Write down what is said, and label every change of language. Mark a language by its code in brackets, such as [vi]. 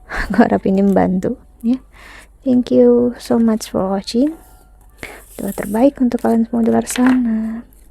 [id] Gue harap ini membantu ya. [en] Thank you so much for watching. [id] Doa terbaik untuk kalian semua di luar sana.